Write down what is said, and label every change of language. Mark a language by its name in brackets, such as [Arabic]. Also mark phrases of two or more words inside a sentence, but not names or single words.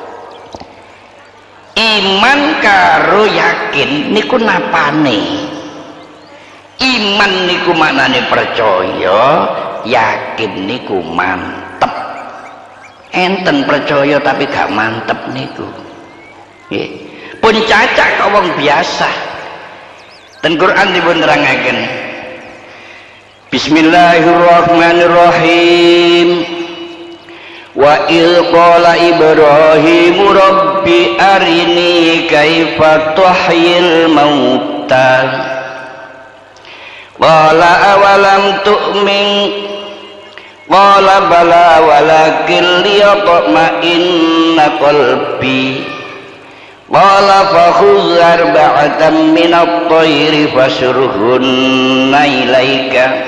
[Javanese] iman karo yakin niku napane iman niku maknane percaya yakin niku mantep enten percaya tapi gak mantep niku nggih pun cacak kok wong biasa ten Quran dipun nerangaken [Arabic] بسم الله الرحمن الرحيم وإذ قال إبراهيم رب أرني كيف تحيي الموتى قال أولم تؤمن قال بلى ولكن ليطمئن قلبي قال فخذ أربعة من الطير فصرهن إليك